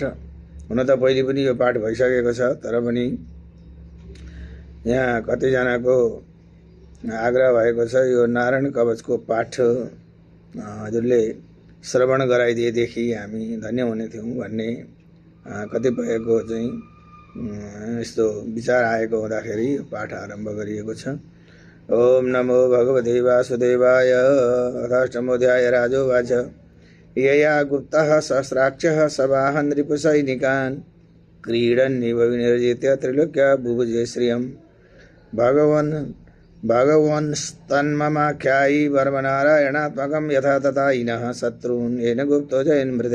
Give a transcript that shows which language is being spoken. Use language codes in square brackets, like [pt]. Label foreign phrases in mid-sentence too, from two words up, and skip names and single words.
[ne] हुन त पहिले पनि यो पाठ भइसकेको छ, तर पनि यहाँ कतिजनाको आग्रह भएको छ यो नारायण कवचको पाठ हजुरले श्रवण गराइदिएदेखि हामी धन्य हुने थियौँ भन्ने कतिपयको चाहिँ यस्तो विचार आएको हुँदाखेरि पाठ आरम्भ गरिएको छ। [sa] ओम नमो भगवते वासुदेवाय। अथाष्टमोऽध्याय। राजोवाच यया गुप्तः सहस्राक्षः सबाहन् रिपुसैनिकान् क्रीडन्निव विनिर्जित्य त्रिलोक्या बुभुजे श्रियम् भगवन्स्तन्ममाख्यायि वर्मनारायणात्मकं यथा तथा इनः शत्रून् येन गुप्तो जयन्मृते।